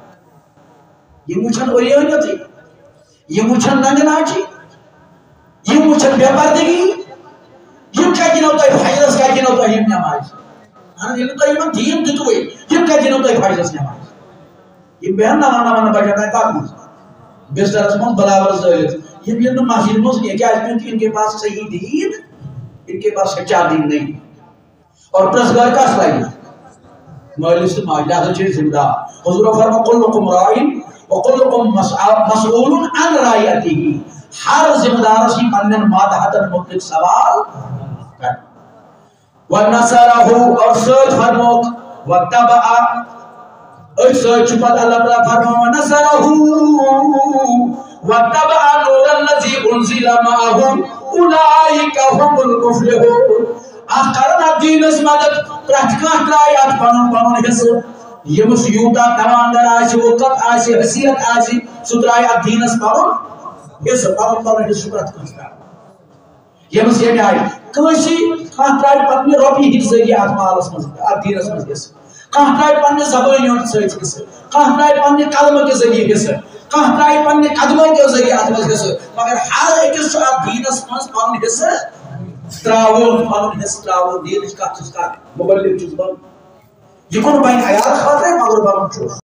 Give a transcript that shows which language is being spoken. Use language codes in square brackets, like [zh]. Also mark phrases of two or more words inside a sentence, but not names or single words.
[ks] یِم وٕچھن عریٲنیتٕے یِم وٕچھن ننگہٕ ناچی یِم وٕچھن بے پردگی یِم کتہِ دِنو تۄہہِ فجرس کتہِ دِنو تۄہہِ یِم نٮ۪مازِ ییٚلہِ نہٕ تۄہہِ یِمن دیٖن دِتوٕے یِم کتہِ دِنو تۄہہِ فجرس نٮ۪مازِ یِم بیٚہن نون بجن تانۍ کتھ منٛز بسترس منٛز برابر زٲلِتھ یِم یِن نہٕ مسجد منٛز کینٛہہ کیٛازِ [ur] کیونکہِ ان کے پاس صحیح دین ان کے پاس سچا دین نہیں [ks] اور پرژھگار کس لگہِ مٲلِس تہٕ ماجہِ لہذا چھِ ذمہٕ دار حضورو فرمو [ar] کُلُکُم راعٍ وکُلُکُم مسئوٗلٌ عن رعیتہ [ks] ہر ذمہ دارس یی پننٮ۪ن ماتحتن متعلق سوال کرنہٕ وَنَصَرَہُ اور سۭتۍ فرموکھ وَاتَّبَعَ أتھۍ سۭتۍ چھُ پتہٕ اللہ تعالیٰ فرماوان [ar] وَنَصَرَہُ وَاتَّبَعَ نُورَ الَّذِي أُنزِلَ مَعَهُ أُولَٰئِکَ هُمُ الْمُفْلِحُونَ [ks] اَتھ کرن اَتھ دیٖنس مدد پرٛٮ۪تھ کانٛہہ ترٛایہِ اَتھ پنُن پنُن حِصہٕ ییٚمِس یوٗتاہ تواندر آسہِ وقت آسہِ حیثیت آسہِ سُہ ترٛایہِ اَتھ دیٖنس پنُن حِصہٕ پنُن پنُن حِصہٕ چھُ پرٛٮ۪تھ کٲنٛسہِ ترٛاوُن ییٚمِس ییٚمہِ آیہِ کٲنٛسہِ کانٛہہ ترٛایہِ پننہِ رۄپیہِ ہٕنٛدِ ذٔریعہٕ اَتھ مالس منٛز اَتھ دیٖنس منٛز حِصہٕ کانٛہہ ترٛایہِ پننہِ زبٲنۍ ہُنٛد سۭتۍ حصہٕ کانٛہہ ترٛایہِ پننہِ قلمہٕ کہِ ذٔریعہٕ حصہٕ کانٛہہ ترٛایہِ پننہِ قدمو کہِ ذٔریعہٕ اتھ منٛز حصہٕ مگر ہر أکِس چھُ اتھ دیٖنس منٛز پنُن حصہٕ ترٛاوُن پنُن حصہٕ ترٛاوُن دیٖنٕچ کتھ چھُس کران مُبلِغ چھُس بنُن یہِ کُن بنہِ عیال خٲطرے مگر بنُن چھُس